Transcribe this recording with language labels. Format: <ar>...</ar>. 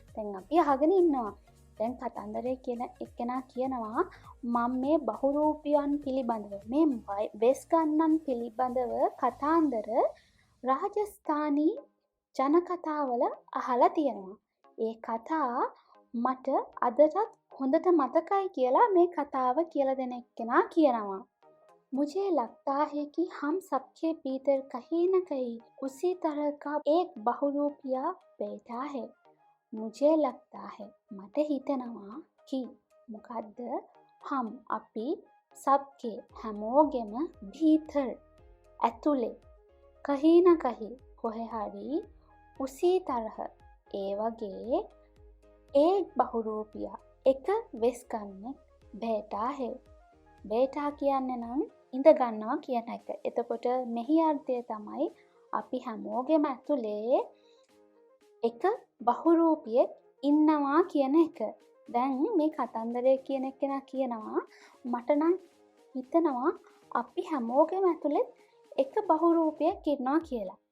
<si>දැන් අපි අහගෙන ඉන්නවා. දැන් කතන්දරේ කියන එක්කෙනා කියනවා මම මේ බහුරූපියන් පිළිබඳව මේ වෙස් ගන්නන් පිළිබඳව කතාන්දර රාජස්ථානී ජන කතාවල අහලා තියෙනවා. ඒ කතා මට අදටත් හොඳට මතකයි කියලා මේ කතාව කියලා දෙන එක්කෙනා කියනවා.</si> <hi>मुझे लगता है कि हम सबके भीतर कहीं न कहीं उसी तरह का एक बहुरूपिया बैठा है. मुझे लगता है</hi> <si>මට හිතෙනවා</si> <hi>कि</hi> <si>මොකද්ද</si> <hi>हम</hi> <si>අපි</si> <hi>सबके</hi> <si>හැමෝගෙම</si> <hi>भीतर</hi> <si>ඇතුලේ</si> <hi>कहीं न कहीं</hi> <si>කොහේ හරි</si> <hi>उसी तरह</hi> <si>ඒ වගේ</si> <hi>एक बहुरूपिया</hi> <si>එක වෙස් ගන්න</si> <hi>बैठा है.</hi> <si>बैठा කියන්නේ නම් ඉඳ ගන්නවා කියන එක. එතකොට මෙහි අර්ථය තමයි අපි හැමෝගෙම ඇතුලේ එක බහුරූපියෙක් ඉන්නවා කියන එක. දැන් මේ කතන්දරය කියන කෙනා කියනවා මට නම් හිතනවා අපි හැමෝගෙම ඇතුලේ එක බහුරූපයක් ඉන්නවා කියලා.</si>